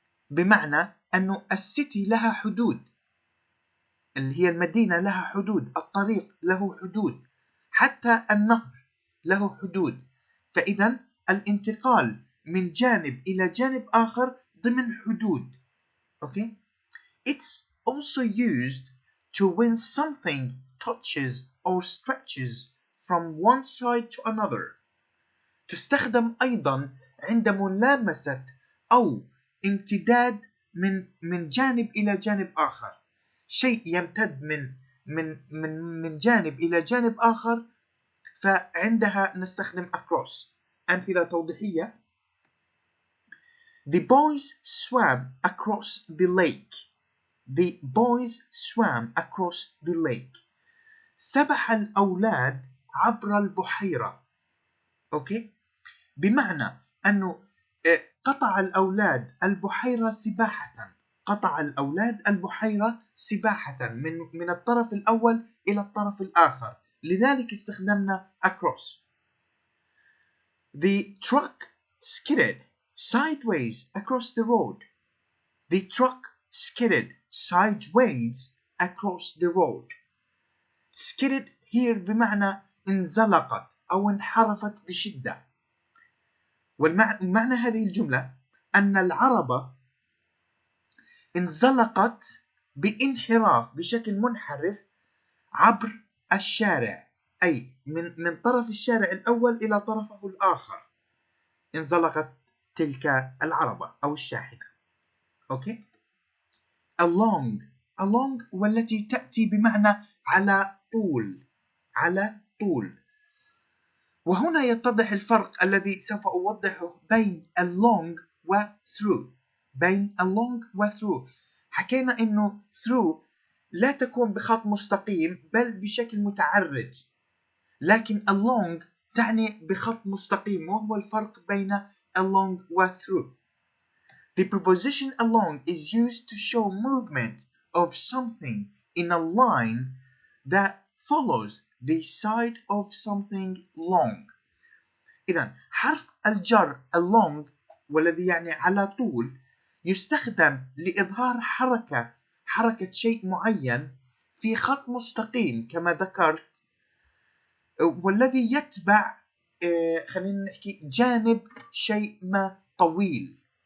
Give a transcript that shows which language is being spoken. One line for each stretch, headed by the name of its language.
Arabic: بمعنى أنه السيتي لها حدود، اللي هي المدينة لها حدود، الطريق له حدود، حتى النهر له حدود. فإذا الانتقال من جانب إلى جانب آخر ضمن حدود.
English: Okay? It's also used to when something touches or stretches from one side to another.
Arabic: تستخدم أيضا عند ملامسة أو امتداد من جانب إلى جانب آخر. شيء يمتد من جانب إلى جانب آخر، فعندها نستخدم across. أمثلة توضيحية:
English: The boys swam across the lake. The boys swam across the lake.
Arabic: سبح الأولاد عبر البحيرة. أوكي؟ بمعنى أنه قطع الأولاد البحيرة سباحة. قطع الأولاد البحيرة سباحة من الطرف الأول إلى الطرف الآخر، لذلك استخدمنا across.
English: The truck skidded sideways across the road. The truck skidded sideways across the road. skidded here
Arabic: بمعنى انزلقت أو انحرفت بشدة. والمعنى هذه الجملة أن العربة انزلقت بانحراف بشكل منحرف عبر الشارع، أي من طرف الشارع الأول إلى طرفه الآخر انزلقت تلك العربة أو الشاحنة. أوكي؟ along والتي تأتي بمعنى على طول، على طول. وهنا يتضح الفرق الذي سوف أوضحه بين along و through. بين along و through حكينا إنه through لا تكون بخط مستقيم بل بشكل متعرج، لكن along تعني بخط مستقيم، وهو الفرق بين along و through.
English: The preposition along is used to show movement of something in a line that follows the side of something long.
Arabic: إذن حرف الجر along والذي يعني على طول يستخدم لإظهار حركة شيء معين في خط مستقيم كما ذكرت، والذي يتبع خلينا نحكي جانب شيء ما طويل.